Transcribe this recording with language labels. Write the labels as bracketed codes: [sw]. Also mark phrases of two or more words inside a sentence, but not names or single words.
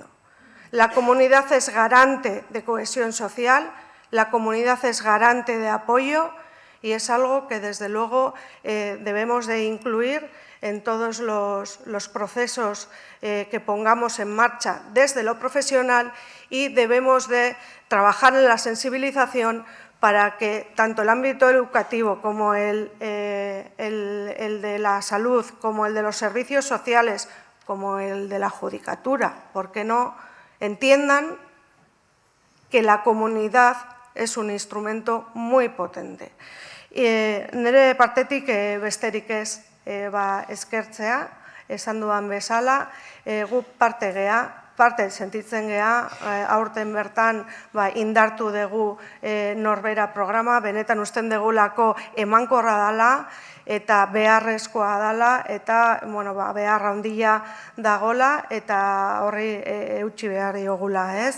[es] La comunidad es garante de cohesión social, la comunidad es garante de apoyo y es algo que desde luego debemos de incluir en todos los procesos que pongamos en marcha desde lo profesional y debemos de trabajar en la sensibilización para que tanto el ámbito educativo como el de la salud, como el de los servicios sociales, como el de la judicatura, ¿por qué no?, entiendan que la comunidad es un instrumento muy potente. [eu] Nire partetik besterik ez eskertzea, esan dudan bezala, gu parte sentitzen gea, aurten bertan indartu dugu Norbera programa, benetan usten dugulako emankorra dela eta beharrezkoa dela eta behar handia dagola eta horri eutsi behar diogula, ez?